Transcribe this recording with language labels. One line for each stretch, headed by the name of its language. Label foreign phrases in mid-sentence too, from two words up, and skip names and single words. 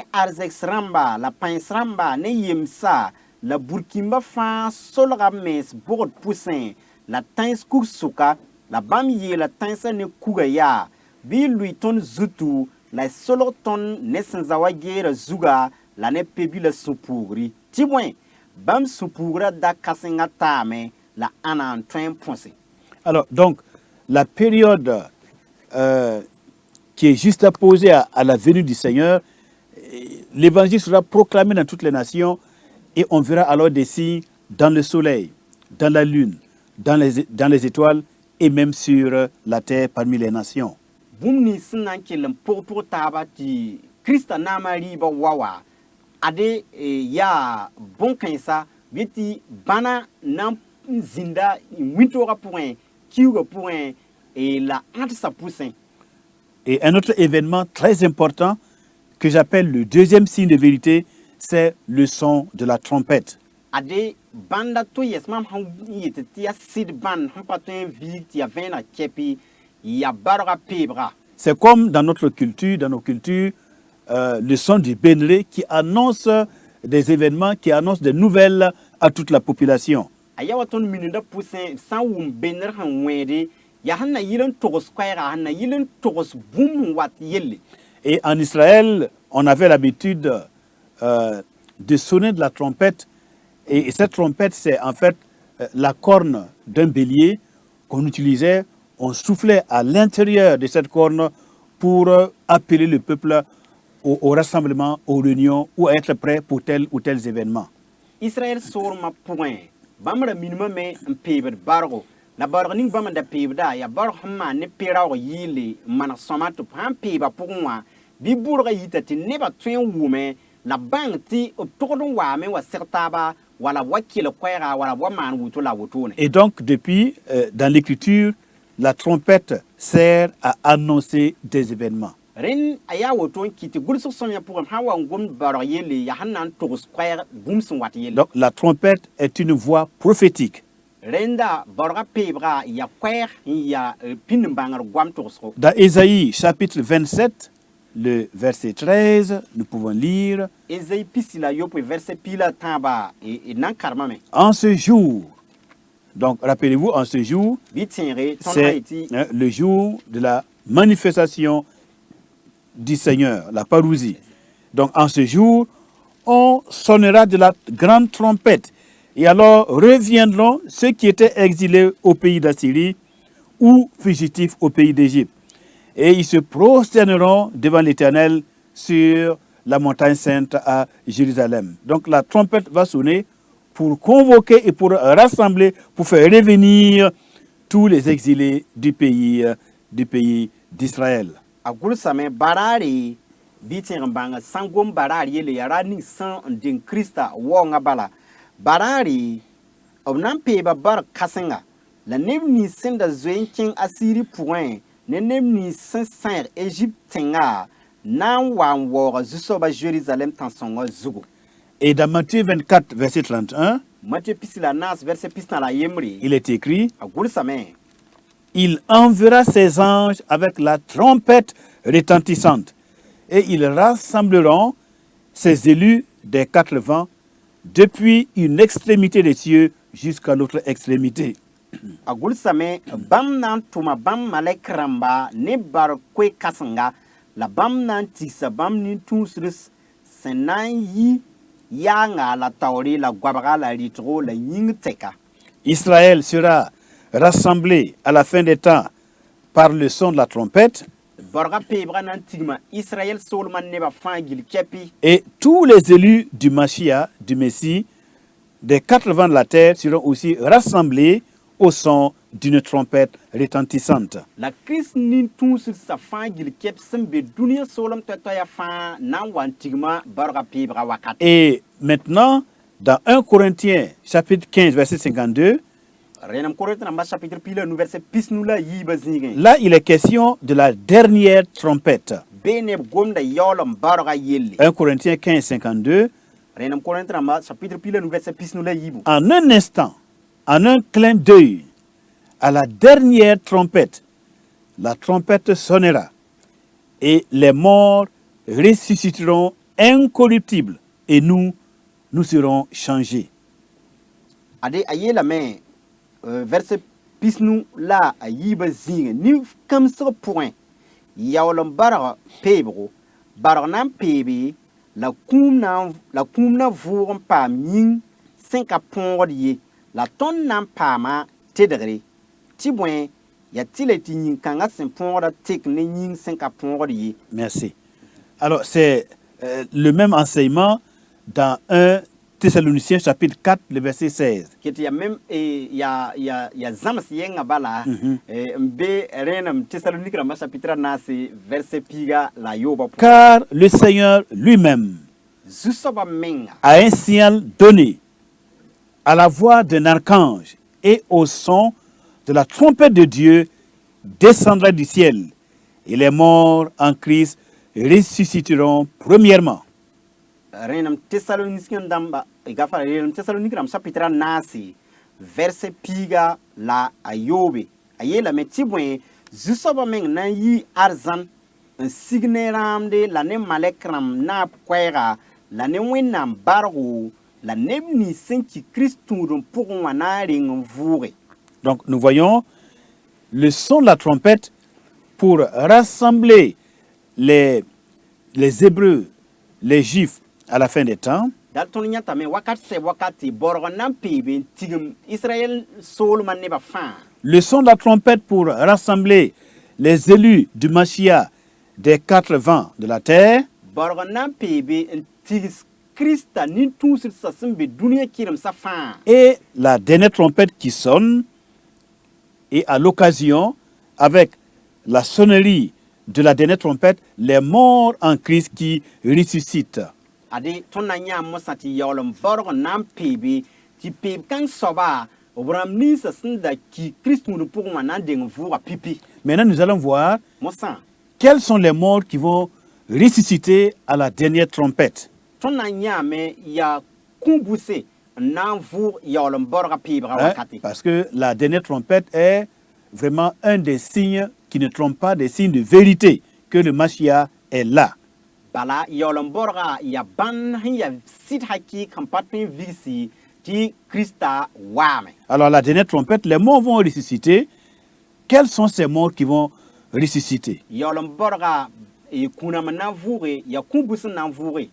Mossi: arzɛks rãmba la pãens rãmba ne yemsa la burkĩmba fãa solga b mens bogd pʋsẽ la tãens kug sʋka la bam yeela tãnsã ne kuga yaa bɩ y lʋɩ tõnd zutu la y solg tõnd ne sẽn za wa geera zuga la ne pe-bila sũ-puugri tɩ bõe bãmb sũ-puugrã da-kãsengã taame la ãna n tõe n põse.
French: Alors, donc, la période qui est juste opposée à la venue du Seigneur, l'évangile sera proclamé dans toutes les nations et on verra alors des signes dans le soleil, dans la lune, dans les étoiles et même sur la terre parmi les nations.
Mossi: Bũmb nins sẽn na n kell n pʋg taaba tɩ Krista naamã rɩɩbã wa ade yaa bõn-kãensa bɩ tɩ bãna na n zĩnda wĩntoogã pʋgẽ kiuugã pʋgẽ la ãdsa pʋsẽ.
French: Et un autre événement très important que j'appelle le deuxième signe de vérité, c'est le son de la trompette.
Mossi: Ade bãnda to yɛs mam sẽn yetɩ tɩ yaa sɩd bãnd sẽn pa tõe n viig tɩ yaa vẽeneg kɛpɩ ya barga peebga.
French: C'est comme dans notre culture, dans nos cultures, le son du bénré qui annonce des événements, qui annonce des nouvelles à toute la population.
Mossi: A ya wa tõnd minenda pʋsẽ sã n wʋm benr sẽn wẽede yaa sẽn na yɩl n togs koɛɛga sẽn na yɩl n togs bũmb n wat yelle.
French: Et en Israël, on avait l'habitude de sonner de la trompette. Et cette trompette, c'est en fait la corne d'un bélier qu'on utilisait. On soufflait à l'intérieur de cette corne pour appeler le peuple au rassemblement, aux réunions ou à être prêt pour tel ou tel événement.
Mossi: Israël soormã pʋgẽ bãmb ra minimã me n peebd bargo la barg ning bãmb n da peebda yaa barg sẽn maan ne pe-raoog yɩɩle n maneg sõma tɩ b sãn peeba pʋgẽ wã bɩ bʋrgã yita tɩ nebã tõe n wʋme la bãng tɩ b togd n waame wa seg taaba wala b wa kell koɛɛga wala b wa maan woto la wotone.
French: Et donc, depuis, dans l'écriture, la trompette sert à annoncer des événements.
Mossi: Ren a yaa woto n kɩ tɩ gʋlsg sõmyã pʋgẽ sãn wa n gomd barg yelle yaa sẽn na n togs koɛɛg bũmb sẽn wat yelle.
French: Donc, la trompette est une voix prophétique.
Mossi: Renda barga peebga ya koɛɛg n ya pĩnd n bãngr goam togsgo.
French: Dans Ésaïe, chapitre 27, le verset 13, nous pouvons lire
Mossi: Ésaïe pisi la yopoe verset pila tãaba nan karmame.
French: en ce jour. Donc, rappelez-vous, en ce jour,
Mossi: Bɩ tẽege tõnd
French: c'est Haïti le jour de la manifestation du Seigneur, la parousie. Donc, en ce jour, on sonnera de la grande trompette. Et alors reviendront ceux qui étaient exilés au pays d'Assyrie ou fugitifs au pays d'Égypte. Et ils se prosterneront devant l'Éternel sur la montagne sainte à Jérusalem. Donc la trompette va sonner pour convoquer et pour rassembler, pour faire revenir tous les exilés du pays d'Israël.
Mossi: a gʋlsame baraare bɩ tẽeg n bãng sãn gom baraar yelle yaa ra ning sẽn n deng Krista waoongã bala baraare b na n peeba barg kãsenga la neb nins sẽn da zoe n kẽng Asiri pʋgẽ ne neb nins sẽn sãeg Égypte tẽngã na n wa n waooga zu-soabã Jérusalem tãn-sõngã zugu.
French: Et dans Matthieu 24, verset 31,
Mossi: Matthieu pisi la naas verset pis na la yembre
French: il est écrit,
Mossi: a gʋlsame
French: il enverra ses anges avec la trompette retentissante et ils rassembleront ses élus des quatre vents depuis une extrémité des cieux jusqu'à l'autre extrémité.
Mossi: a gʋlsame bãmb na n tʋma bãmb malɛk rãmba ne bar koe-kãsenga la bãmb na n tigsa bãmb nin-tũusrs sẽn na n yi yaanga la taoore la goabga la rɩtgo la yĩng tɛka.
French: Israël sera rassemblé à la fin des temps par le son de la trompette
Mossi: Barga peebga na n tigma Israël soolmã nebã fãa gil kɛpɩ
French: et tous les élus du Mashiach, du Messie, des quatre vents de la terre seront aussi rassemblés au son d'une trompette retentissante.
Mossi: la Kirist nin-tũussã fãa gil kɛp sẽn be dũniyã soolem toɛ-toɛya fãa na n wa n tigma barga peebga wakat.
French: Et maintenant, dans 1 Corinthiens, chapitre 15, verset 52,
Mossi: Renam Korinthe namba chapitre pila nu verset pis nu la yiibã zĩigẽ.
French: là, il est question de la dernière trompette.
Mossi: Bee neb gomda yaoolem barga yelle.
French: 1 Corinthiens 15, 52,
Mossi: Renam Korinthe namba chapitre pila nu verset pis nu la yiibu.
French: en un instant, en un clin d'œil, à la dernière trompette, la trompette sonnera et les morts ressusciteront incorruptibles et nous serons changés.
Mossi: Ade a yeelame verset pisnu la a yiba zĩige ni kamsg pʋgẽ yaool n barg peebgo barg na n peebe la kũum na vʋʋg n paam yĩng sẽn ka põogd ye la tõnd na n paama tedgre tɩ bõe ya tɩ la tɩ yĩn-kãngã sẽn põogda tek ne yĩng sẽn ka põogd ye.
French: Merci. Alors, c'est le même enseignement dans 1 Thessaloniciens chapitre 4, le verset 16.
Mossi: Kɩt ya mem ya zãms yɛngã bala n be rẽenem Thessalonique rãmbã chapitre naase verset piiga la yooba pʋgẽ.
French: Car le Seigneur lui-même
Mossi: Zu-soabã menga
French: a un signal donné à la voix d'un archange et au son de la trompette de Dieu descendra du ciel et les morts en Christ ressusciteront premièrement.
Mossi: rẽenem Thessalonique dãmba gafara rẽenem Thessalonique rãmb chapitre naase verset piiga la a yoobe a yeelame tɩ bõe zu-soabã meng na n yi arzãn n sig ne rãamde la ne malɛk rãmb naab koɛɛga la ne wẽnnaam bargo la neb nins sẽn ki Kirist tũudum pʋgẽ wã na n reng n vʋʋge.
French: Donc nous voyons le son de la trompette pour rassembler les Hébreux, les Juifs à la fin des temps.
Mossi: Dal tõnd yãtame wakat sɛ wakate borg n na n peebe n tigim Israël soolmã nebã fãa.
French: Le son de la trompette pour rassembler les élus du Mashiach des 4 vents de la terre.
Mossi: Borg n na n peebe n tigs Krista nin-tũusdsã sẽn be dũniyã kɩremsã fãa.
French: Et la dernière trompette qui sonne, et à l'occasion, avec la sonnerie de la dernière trompette, les morts en Christ qui ressuscitent.
Mossi: Ade tõnd na n yãam mosã tɩ yaool n borg n na n peebe tɩ peeb kãng soaba b rãmb ninsã sẽn da ki Kirist tũudum pʋgẽ wã na n deng vʋʋga pipi.
French: Maintenant, nous allons voir
Mossi: Mosã
French: quels sont les morts qui vont ressusciter à la dernière trompette.
Mossi: tõnd na n yãame yaa kũ-buse n na n vʋʋg yaool n borga peebga Hein, wakate.
French: parce que la dernière trompette est vraiment un des signes qui ne trompent pas, des signes de vérité, que le Mashiach est là.
Mossi: Bala yaool n borga ya bãn sẽn ya sɩd hakɩɩk sẽn pa tõe n vigsi tɩ Krista waame.
French: Alors la dernière trompette, les morts vont ressusciter. Quels sont ces morts qui vont ressusciter?
Mossi: Yaool n borga kũnam n na n vʋʋge ya kũ-bus n na n vʋʋge.